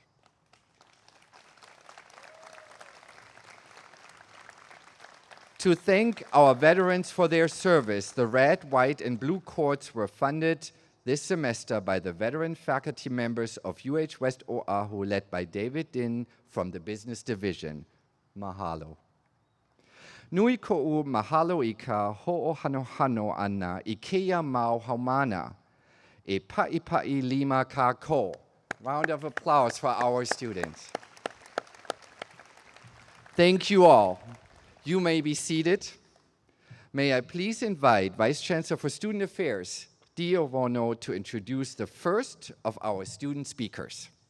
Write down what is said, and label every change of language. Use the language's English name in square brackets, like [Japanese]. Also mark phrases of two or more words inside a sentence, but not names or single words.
[English] To thank our veterans for their service, the red, white, and blue cords were funded this semester by the veteran faculty members of West Oahu, led by David Din from the Business Division. [Hawaiian] Mahalo. Nui ko'u mahalo i ka ho'ohanohano ana i keia mau haumana e pa'i lima kako. [English] Round of applause for our students. Thank you all. You may be seated. May I please invite Vice Chancellor for Student Affairs, Dio Vono, to introduce the first of our student speakers.